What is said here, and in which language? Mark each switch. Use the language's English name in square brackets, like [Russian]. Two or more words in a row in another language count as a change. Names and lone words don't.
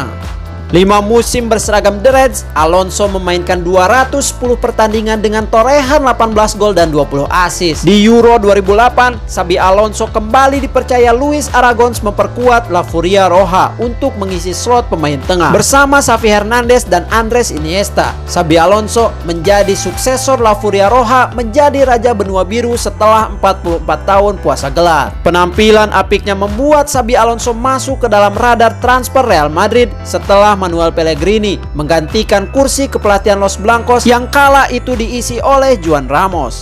[Indonesian] 5 musim berseragam The Reds, Alonso memainkan 210 pertandingan dengan torehan 18 gol dan 20 assist. Di Euro 2008, Xabi Alonso kembali dipercaya Luis Aragonés memperkuat La Furia Roja untuk mengisi slot pemain tengah. Bersama Xavi Hernandez dan Andres Iniesta, Xabi Alonso menjadi suksesor La Furia Roja menjadi raja benua biru setelah 44 tahun puasa gelar. Penampilan apiknya membuat Xabi Alonso masuk ke dalam radar transfer Real Madrid setelah Manuel Pellegrini menggantikan kursi kepelatihan Los Blancos yang kala itu diisi oleh Juan Ramos.